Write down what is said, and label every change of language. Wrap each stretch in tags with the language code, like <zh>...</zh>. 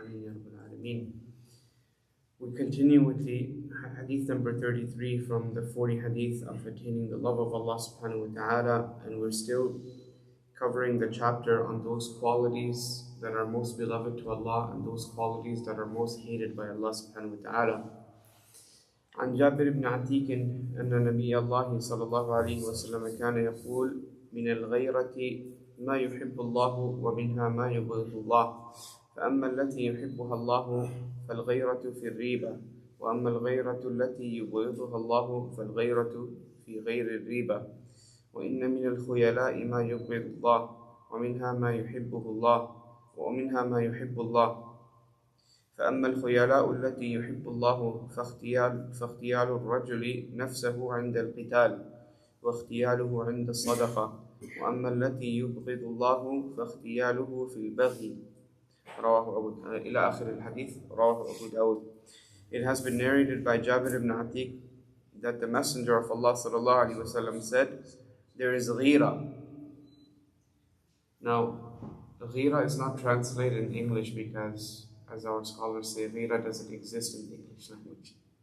<en>Ameen ya Rabbal Alameen. We continue with the hadith number 33 from the 40 hadith of attaining the love of Allah subhanahu wa ta'ala, and we're still covering the chapter on those qualities that are most beloved to Allah and those qualities that are most hated by Allah subhanahu wa ta'ala.</en> <ar>عن جابر بن عتيك أن نبي الله صلى الله عليه وسلم كان يقول من الغيرة ما يحب الله ومنها ما يبغض الله فأما التي يحبها الله فالغيرة في الريبة وأما الغيرة التي يبغضها الله فالغيرة في غير الريبة وإن من الخيلاء ما يبغض الله ومنها ما يحبه الله ومنها ما يحب الله فأما الخيلاء التي يحب الله فاختيال الرجل نفسه عند القتال واختياله عند الصدقة وأما التي يبغض الله فاختياله في البغي رواه أبو إلى آخر الحديث رواه أبو داود.</ar> <en>It has been narrated by Jabir ibn Atiq that the Messenger of Allah sallallahu alaihi wasallam said, there is ghira. Now, ghira is not translated in English because, as our scholars say, ghira doesn't exist in the English language.</en>